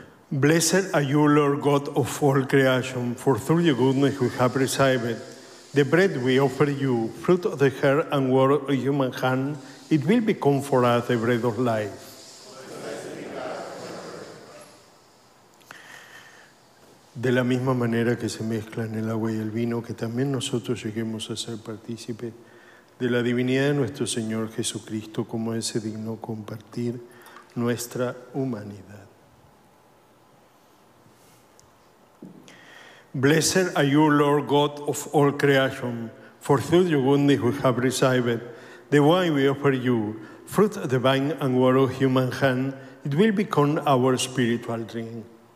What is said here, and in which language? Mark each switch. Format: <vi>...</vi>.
<en>Blessed are you, Lord God of all creation, for through your goodness you have preserved the bread we offer you, fruit of the heart and work of human hand, it will become for us the bread of life.</en> <es>De la misma manera que se mezclan el agua y el vino, que también nosotros lleguemos a ser partícipes de la divinidad de nuestro Señor Jesucristo, como Él se dignó compartir nuestra humanidad.</es> <en>Blessed are you, Lord God of all creation, for through your goodness we have received the wine we offer you, fruit of the vine and water of human hand, it will become our spiritual drink.</en>